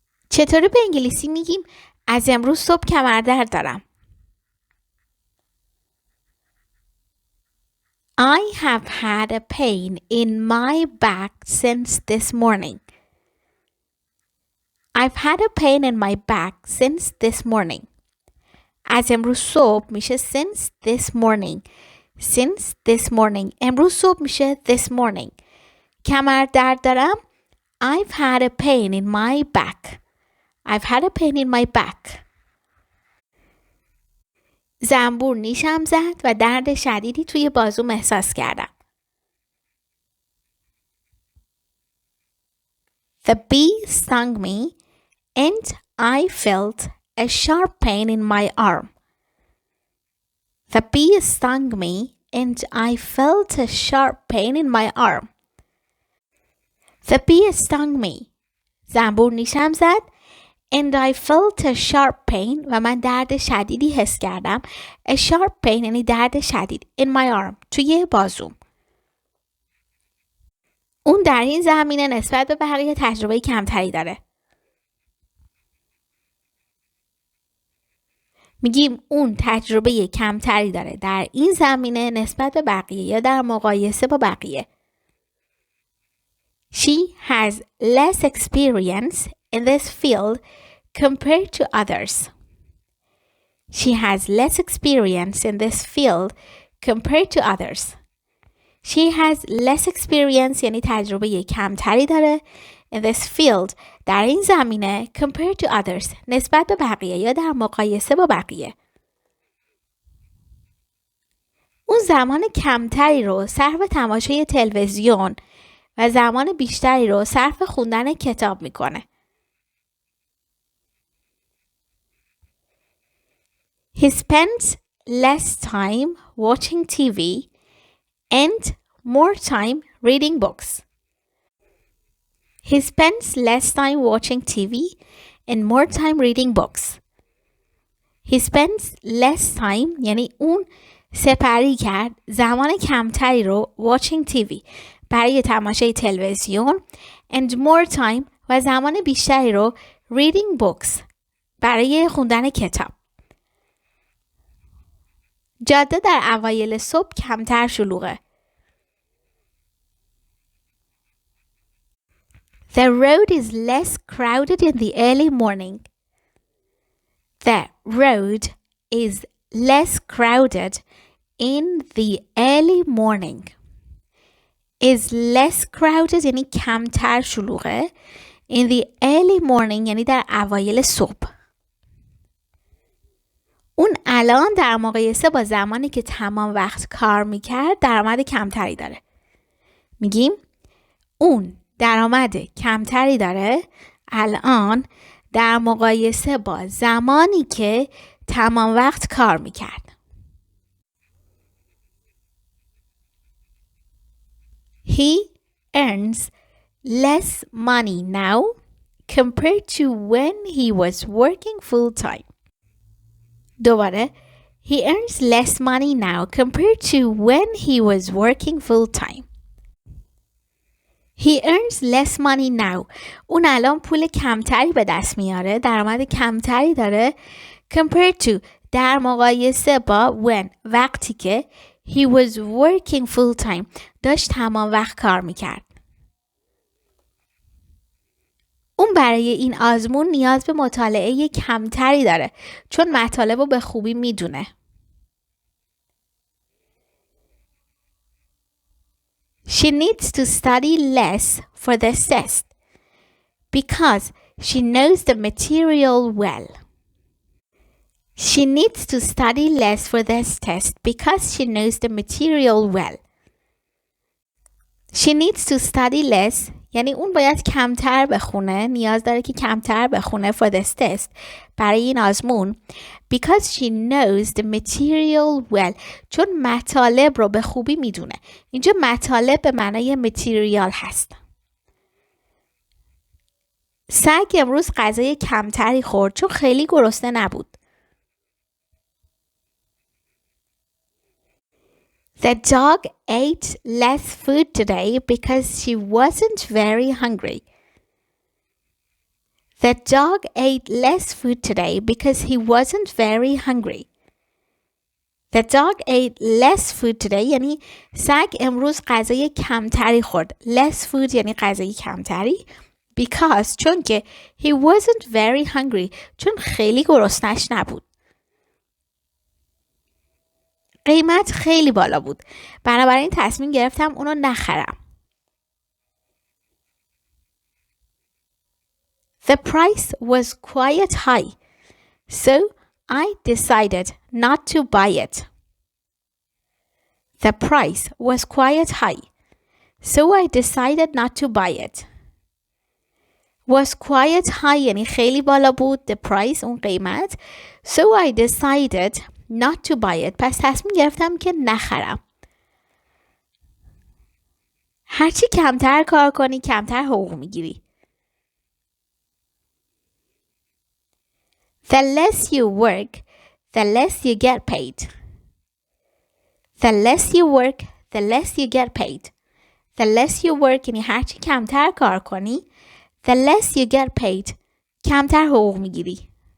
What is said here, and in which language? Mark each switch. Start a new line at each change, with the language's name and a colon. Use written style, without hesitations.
Persian: چطوری به انگلیسی میگیم از امروز صبح کمردرد دارم؟
English: I have had a pain in my back since this morning. I've had a pain in my back since this morning.
Persian: از امروز صبح میشه
English: since this morning. Since this morning.
Persian: امروز صبح میشه
English: this morning.
Persian: کمردرد دارم.
English: I've had a pain in my back. I've had a pain in my back.
Persian: زنبور نیشم زد و درد شدیدی توی بازوم احساس کردم.
English: The bee stung me and I felt a sharp pain in my arm. The bee stung me and I felt a sharp pain in my arm. The bee stung me.
Persian: زنبور نیشم زد
English: and I felt a sharp pain
Persian: و من درد شدیدی حس کردم.
English: A sharp pain
Persian: یعنی درد شدید.
English: In my arm.
Persian: توی بازوم. اون در این زمینه نسبت به بقیه تجربه کمتری داره. میگیم اون تجربه کمتری داره در این زمینه نسبت به بقیه یا در مقایسه با بقیه.
English: She has less experience in this field compared to others. She has less experience in this field compared to others. She has less experience
Persian: یعنی تجربه کمتری داره
English: in this field
Persian: در این زمینه
English: compared to others
Persian: نسبت به بقیه یا در مقایسه با بقیه. اون زمان کمتری رو صرف تماشای تلویزیون و زمان بیشتری رو صرف خوندن کتاب میکنه.
English: He spends less time watching TV and more time reading books. He spends less time watching TV and more time reading books. He spends less time
Persian: یعنی اون سپری کرد زمان کمتری رو
English: watching TV
Persian: برای تماشای تلویزیون
English: and more time
Persian: و زمان بیشتری رو
English: reading books
Persian: برای خوندن کتاب. جاده در اوایل صبح کمتر شلوغه.
English: The road is less crowded in the early morning. The road is less crowded in the early morning. Is less crowded
Persian: یعنی کمتر شلوغه.
English: In the early morning
Persian: یعنی در اوایل صبح. اون الان در مقایسه با زمانی که تمام وقت کار میکرد درآمد کمتری داره. میگیم اون درآمد کمتری داره الان در مقایسه با زمانی که تمام وقت کار میکرد.
English: He earns less money now compared to when he was working full time.
Persian: دوباره
English: He earns less money now compared to when he was working full time. He earns less money now.
Persian: اون الان پول کمتری به دست میاره. درآمد کمتری داره.
English: Compared to
Persian: در مقایسه با
English: when
Persian: وقتی که
English: he was working full time
Persian: داشت تمام وقت کار میکرد. اون برای این آزمون نیاز به مطالعه کمتری داره چون مطالب رو به خوبی میدونه.
English: She needs to study less for this test because she knows the material well. She needs to study less for this test because she knows the material well. She needs to study less
Persian: یعنی اون باید کمتر بخونه. نیاز داره که کمتر بخونه
English: for this test
Persian: برای این آزمون
English: because she knows the material well
Persian: چون مطالب رو به خوبی میدونه. اینجا مطالب به معنای material هست. سگ امروز غذای کمتری خورد چون خیلی گرسنه نبود.
English: The dog ate less food today because she wasn't very hungry. The dog ate less food today because he wasn't very hungry. The dog ate less food today
Persian: یعنی سگ امروز غذای کمتری خورد.
English: Less food
Persian: یعنی غذای کمتری.
English: Because
Persian: چون که
English: he wasn't very hungry
Persian: چون خیلی گرسنش نبود. قیمت خیلی بالا بود. بنابراین تصمیم گرفتم اونو نخرم.
English: The price was quite high. So I decided not to buy it. The price was quite high. So I decided not to buy it. Was quite high
Persian: یعنی خیلی بالا بود.
English: The price
Persian: اون قیمت.
English: So I decided not to buy it.
Persian: پس تصمیم گرفتم که نخرم. هرچی کمتر کار کنی کمتر حقوق میگیری.
English: The less you work, the less you get paid. The less you work, the less you get paid. The less you work
Persian: یعنی هرچی کمتر کار کنی
English: the less you get paid
Persian: کمتر حقوق میگیری.